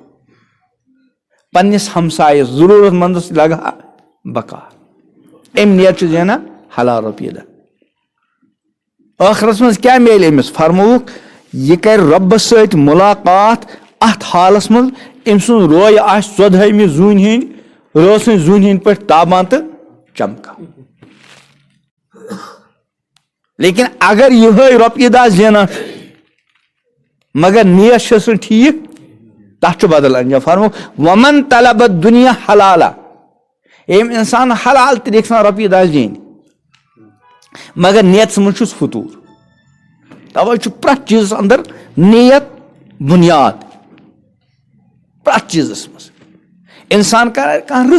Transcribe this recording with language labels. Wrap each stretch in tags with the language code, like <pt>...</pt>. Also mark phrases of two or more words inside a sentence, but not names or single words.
<ks>پننس ہمسایس ضروٗرت منٛدس لگہٕ ہا بکار امہِ نیت چھُ زینان حلال رۄپیہِ 10 ٲخرس منٛز کیاہ میلہِ أمِس فرمووُکھ یہِ کرِ رۄبس سۭتۍ مُلاقات اتھ حالس منٛز أمۍ سُنٛد روے آسہِ 14ہمہِ زوٗنہِ ہٕنٛدۍ رٲژ سٕنٛزِ زوٗنہِ ہٕنٛدۍ پٲٹھۍ تابان تہٕ چمکان لیکن اگر یِہے رۄپیہِ 10 زینان چھُ مگر نیت چھس نہٕ ٹھیٖک تتھ چھُ بدل انجام فرمووُکھ</ks> <ar>ومن طلب الدنیا حلالا</ar> <ks>ییٚمۍ انسان حلال طریقہٕ سان رۄپیہِ 10 زینہِ مگر نیتس منٛز چھُس فطوٗر توے چھُ پرٛٮ۪تھ چیٖزس اندر نیت بُنیاد پرٛٮ۪تھ چیٖزس منٛز انسان کرِ کانٛہہ</ks>